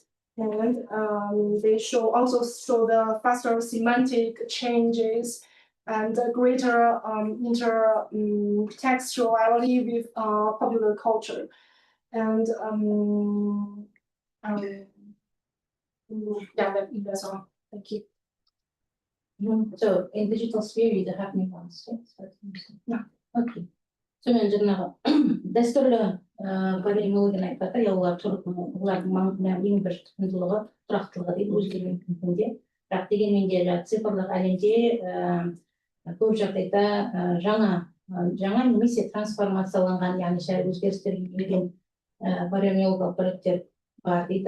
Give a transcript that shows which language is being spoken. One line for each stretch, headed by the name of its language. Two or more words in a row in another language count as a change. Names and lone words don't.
English: And they also show the faster semantic changes and greater intertextuality with popular culture. And yeah, that's all. Thank you. So in digital sphere, you have new ones, yes? Yeah. Okay.
Kazakh: So мен жаңағы дәстүрлі полиэмиологияны айтып жатыр, олардың ең бір құндылығы тұрақтылығы дейді, өзгерген күнде. Бірақ дегенмен де цифрлық әлемде көп жағдайда жаңа немесе трансформацияланған, яғни сәл өзгерістерге енген полиэмиологиялық бірліктер бар дейді.